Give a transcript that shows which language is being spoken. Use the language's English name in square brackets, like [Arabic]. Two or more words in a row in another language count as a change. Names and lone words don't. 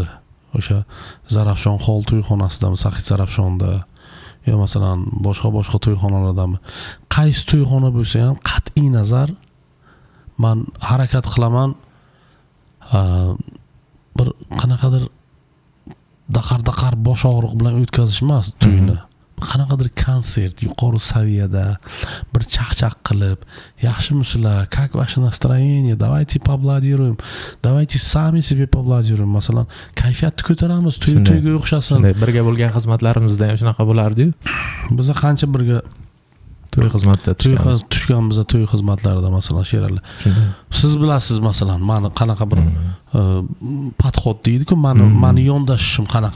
[Uzbek] O'sha Zarafshon Hol to'yxonasidami, Sahid Zarafshonda yo masalan boshqa to'yxonalardami, qaysi to'yxona bo'lsa ham qat'iy nazar men harakat qilaman bir qanaqadir daqar bosh og'riq bilan o'tkazish emas to'yni. Qanaqadir konsert yuqori saviyada bir chaqchaq qilib, yaxshimisizlar, [Russian] как ваше настроение, давайте поаплодируем, давайте сами себе поаплодируем. [Uzbek] Masalan, kayfiyatni ko'taramiz, to'yga o'xshasin. Birga bo'lgan xizmatlarimizda ham shunaqa bo'lardi-yu. Biz qancha birga to'y xizmatida tushganmiz, to'y xizmatlarida masalan she'rlar. Siz bilasiz masalan, meni qanaqa bir podxod deydi-ku, meni yondashishim qanaqa.